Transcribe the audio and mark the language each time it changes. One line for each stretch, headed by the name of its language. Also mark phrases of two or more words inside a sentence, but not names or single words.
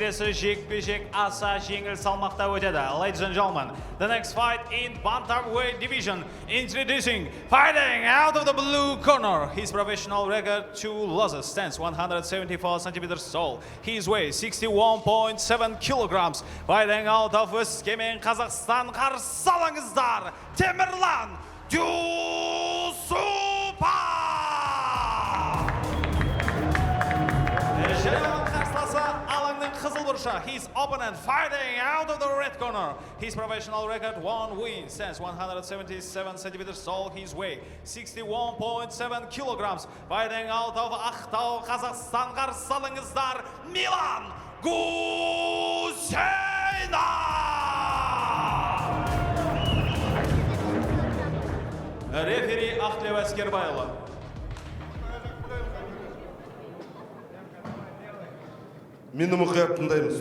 Kazakh: Келесі жекпе-жек аса жеңіл салмақта өтеді.
English: Ladies and gentlemen, the next fight in bantamweight division. Introducing, fighting out of the blue corner. His professional record 2 losses, stands 174 centimeters tall. His weight 61.7 kilograms. Fighting out of Өскемен, Қазақстан,
Kazakh: қарсы алыңыздар,
English: Темірлан Дюсупа! His opponent fighting out of the red corner. His professional record 1 win, stands 177 centimeters tall. His weight 61.7 kilograms. Fighting out of Ақтау, Қазақстан,
Kazakh: қарсы алыңыздар,
English: Милан Гусейнов!
Kazakh: Рефери Ақтілеу Әскербайұлы. Мені мұқият тыңдаймыз.